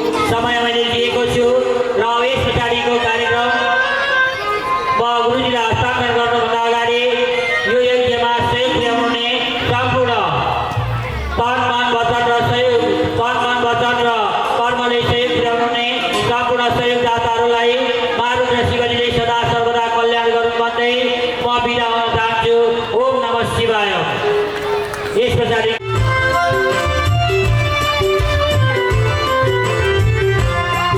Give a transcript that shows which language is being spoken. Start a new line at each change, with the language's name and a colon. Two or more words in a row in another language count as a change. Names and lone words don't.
Nepali: समय मैले दिएको छु र यस पछाडिको कार्यक्रम म गुरुजीलाई हस्तान्तरण गर्नुभन्दा अगाडि यो यज्ञमा सहयोग पुर्याउने सम्पूर्ण तन मन वचन र कर्मले सहयोग पुर्याउने सम्पूर्ण सहयोगदाताहरूलाई मारुद्र शिवजीले सदा सर्वदा कल्याण गरून् भन्दै म बिदा हुन चाहन्छु।
Sanskrit: ओम नमः शिवाय।
Nepali: यस पछाडि